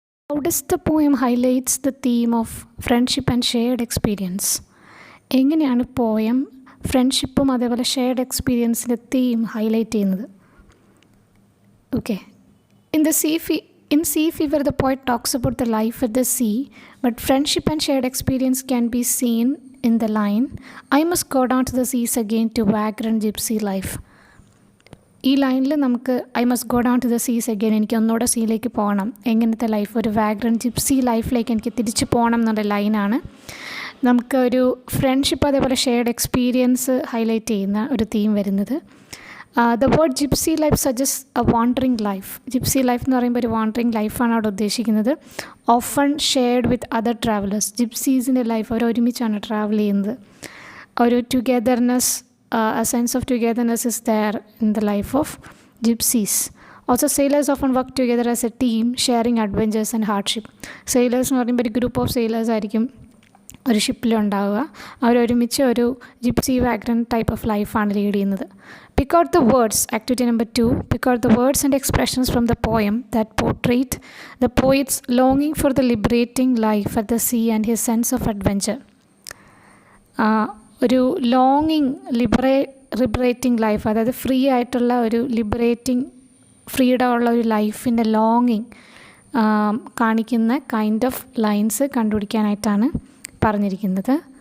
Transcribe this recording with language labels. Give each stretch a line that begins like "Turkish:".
English: How does the poem highlights the theme of friendship and shared experience?
Malayalam: എങ്ങനെയാണ് poem ഫ്രണ്ട്ഷിപ്പും അതേപോലെ shared എക്സ്പീരിയൻസിൻ്റെ theme highlight ചെയ്യുന്നത്? Okay. In the
English: In Sea Fever, the poet talks about the life at the sea, but friendship and shared experience can be seen in the line, I must go down to the seas again to vagrant gypsy life.
Malayalam: ഈ ലൈനിൽ നമുക്ക്
English: I must go down to the seas again,
Malayalam: എനിക്ക് ഒന്നുകൂടെ സീയിലേക്ക് പോകണം, എങ്ങനത്തെ life, ഒരു വാഗ്രൻറ്റ് gypsy ലൈഫിലേക്ക് എനിക്ക് തിരിച്ചു പോകണം എന്നുള്ള ലൈനാണ്. നമുക്കൊരു ഫ്രണ്ട്ഷിപ്പ് അതേപോലെ ഷെയർഡ് എക്സ്പീരിയൻസ് ഹൈലൈറ്റ് ചെയ്യുന്ന ഒരു തീം വരുന്നത്.
English: The word gypsy life suggest a wandering life.
Malayalam: Gypsy life എന്ന് പറയുമ്പോൾ ഒരു വാണ്ടറിങ് ലൈഫാണ് അവിടെ ഉദ്ദേശിക്കുന്നത്.
English: Often shared with other travellers.
Malayalam: ജിപ്സീസിൻ്റെ life അവർ ഒരുമിച്ചാണ് ട്രാവൽ ചെയ്യുന്നത്. ഒരു togetherness,
English: a sense of togetherness is there in the life of gypsies. Also, sailors often work together as a team, sharing adventures and hardship.
Malayalam: Sailors എന്ന് പറയുമ്പോൾ ഒരു group of sailors ആയിരിക്കും ഒരു ഷിപ്പിലുണ്ടാവുക. അവരൊരുമിച്ച് ഒരു gypsy വാഗ്രൻറ്റ് type of ലൈഫാണ് lead ചെയ്യുന്നത്.
English: Pick out the words, activity number 2. Pick out the words and expressions from the poem that portray the poet's longing for the liberating life at the sea and his sense of adventure.
Malayalam: ഒരു ലോങ്ങിങ്, liberating life, അതായത് free ആയിട്ടുള്ള ഒരു freedom ഉള്ള ഒരു ലൈഫിൻ്റെ ലോങ്ങിങ് കാണിക്കുന്ന kind of lines കണ്ടുപിടിക്കാനായിട്ടാണ് പറഞ്ഞിരിക്കുന്നത്.